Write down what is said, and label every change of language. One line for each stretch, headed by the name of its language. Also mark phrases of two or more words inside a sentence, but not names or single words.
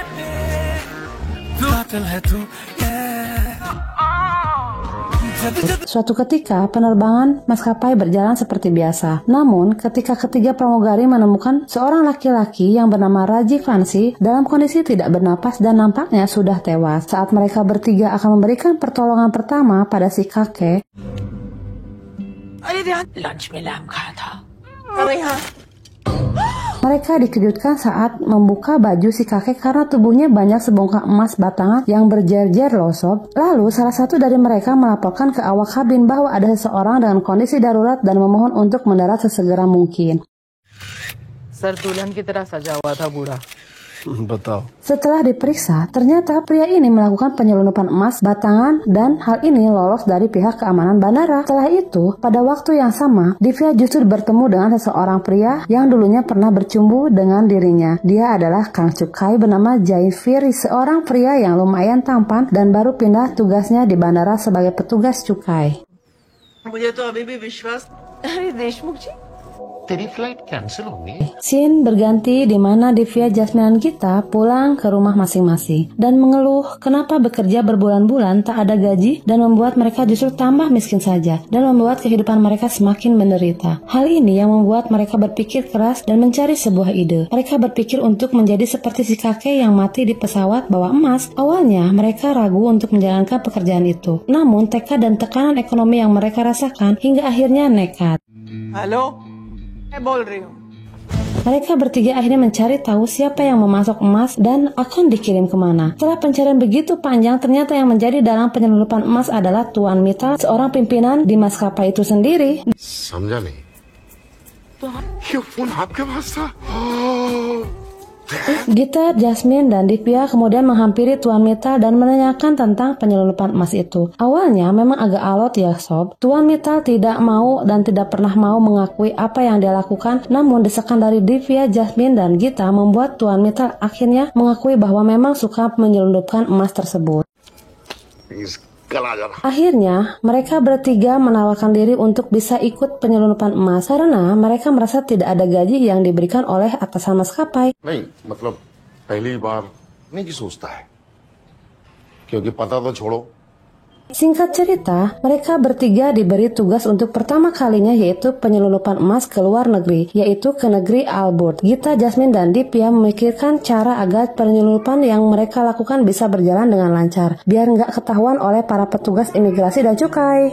Indonesian: Suatu ketika, penerbangan maskapai berjalan seperti biasa. Namun, ketika ketiga pramugari menemukan seorang laki-laki yang bernama Rajiv Vansi dalam kondisi tidak bernapas dan nampaknya sudah tewas. Saat mereka bertiga akan memberikan pertolongan pertama pada si kakek,
Hindi: लंच में लैम्प खाया था
Indonesian: Mereka dikejutkan saat membuka baju si kakek karena tubuhnya banyak sebongkah emas batangan yang berjejer loh sob. Lalu salah satu dari mereka melaporkan ke awak kabin bahwa ada seseorang dengan kondisi darurat dan memohon untuk mendarat sesegera mungkin.
Hindi: सर दुल्हन की तरह सजा हुआ था बूढ़ा. बताओ.
Indonesian: Setelah diperiksa, ternyata pria ini melakukan penyelundupan emas batangan dan hal ini lolos dari pihak keamanan bandara. Setelah itu, pada waktu yang sama, Divya justru bertemu dengan seseorang pria yang dulunya pernah bercumbu dengan dirinya. Dia adalah Kang Cukai bernama Jaifir, seorang pria yang lumayan tampan dan baru pindah tugasnya di bandara sebagai petugas cukai.
Hindi: मुझे तो अभी भी विश्वास अरे देशमुख जी तेरी
English: flight cancel
Hindi: होगी.
Indonesian: Scene berganti di mana Divya, Jasmine, dan Gita pulang ke rumah masing-masing dan mengeluh kenapa bekerja berbulan-bulan tak ada gaji dan membuat mereka justru tambah miskin saja dan membuat kehidupan mereka semakin menderita. Hal ini yang membuat mereka berpikir keras dan mencari sebuah ide. Mereka berpikir untuk menjadi seperti si kakek yang mati di pesawat bawa emas. Awalnya mereka ragu untuk menjalankan pekerjaan itu. Namun tekad dan tekanan ekonomi yang mereka rasakan hingga akhirnya nekat.
Hindi: हेलो मैं बोल रही हूँ.
Indonesian: Mereka bertiga akhirnya mencari tahu siapa yang memasok emas dan akan dikirim kemana. Setelah pencarian begitu panjang, ternyata yang menjadi dalang penyelundupan emas adalah Tuan Mittal, seorang pimpinan di maskapai itu sendiri.
Hindi: समझा नहीं. ये फोन आपके पास था?
Indonesian: Gita, Jasmine, dan Divya kemudian menghampiri Tuan Mittal dan menanyakan tentang penyelundupan emas itu. Awalnya memang agak alot ya sob. Tuan Mittal tidak mau dan tidak pernah mau mengakui apa yang dia lakukan. Namun desakan dari Divya, Jasmine, dan Gita membuat Tuan Mittal akhirnya mengakui bahwa memang suka menyelundupkan emas tersebut. Akhirnya, mereka bertiga menawarkan diri untuk bisa ikut penyelundupan emas karena mereka merasa tidak ada gaji yang diberikan oleh atasan maskapai.
Hindi: नहीं मतलब पहली बार नहीं की सोचता है क्योंकि पता तो छोड़ो.
Indonesian: Singkat cerita, mereka bertiga diberi tugas untuk pertama kalinya yaitu penyelundupan emas ke luar negeri, yaitu ke negeri Albert. Gita, Jasmine, dan Divya memikirkan cara agar penyelundupan yang mereka lakukan bisa berjalan dengan lancar, biar nggak ketahuan oleh para petugas imigrasi dan cukai.